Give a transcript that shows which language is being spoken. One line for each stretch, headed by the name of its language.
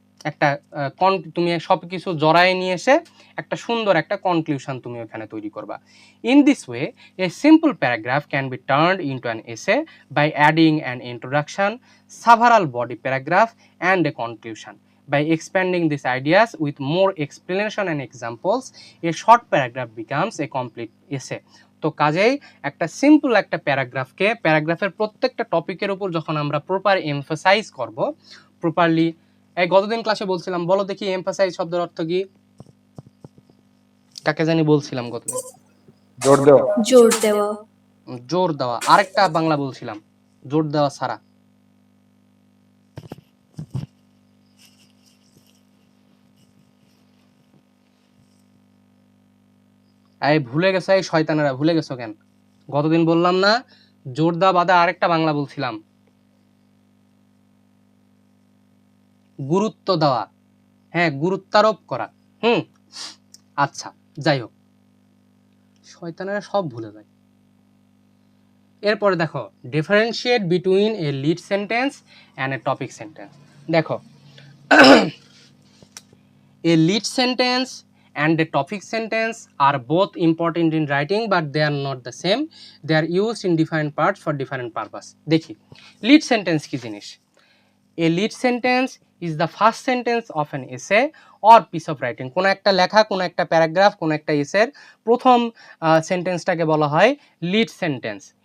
Bangla: একটা তুমি সব কিছু জড়ায় নিয়ে এসে একটা সুন্দর একটা কনক্লুশন তুমি ওখানে তৈরি করবা।
English: In this way, a simple paragraph can be turned into an essay by adding an introduction, several body paragraph and a conclusion. By expanding these ideas with more explanation and examples, a short paragraph becomes a complete essay.
Bangla: তো কাজেই একটা simple একটা প্যারাগ্রাফের প্রত্যেকটা টপিকের উপর যখন আমরা proper emphasise করব, প্রপারলি, এই গতদিন ক্লাসে বলছিলাম, বলো দেখি এমফাসাইজ শব্দের অর্থ কি, কাকে জানি বলছিলাম গতদিন? জোর দেওয়া। জোর দেওয়া। জোর দেওয়া, আরেকটা বাংলা বলছিলাম, জোর দেওয়া ছাড়া। এই ভুলে গেছো, এই শয়তানেরা ভুলে গেছো কেন? গতদিন বললাম না জোর দেওয়া বাদে আরেকটা বাংলা বলছিলাম, গুরুত্ব দেওয়া, হ্যাঁ, গুরুত্বারোপ করা। আচ্ছা, যাই হোক, শয়তানেরা সব ভুলে যায়। এরপরে দেখো,
English: Differentiate between a lead sentence and a topic sentence.
Bangla: দেখো,
English: A lead sentence and the topic sentence are both important in writing, but they are not the same. They are used in different parts for different purpose.
Bangla: দেখি lead sentence কি জিনিস?
English: A lead sentence is the first sentence of an essay or piece of writing.
Bangla: কোন একটা লেখা, কোন একটা paragraph, কোন একটা এসের প্রথম সেন্টেন্সটাকে বলা হয় lead sentence.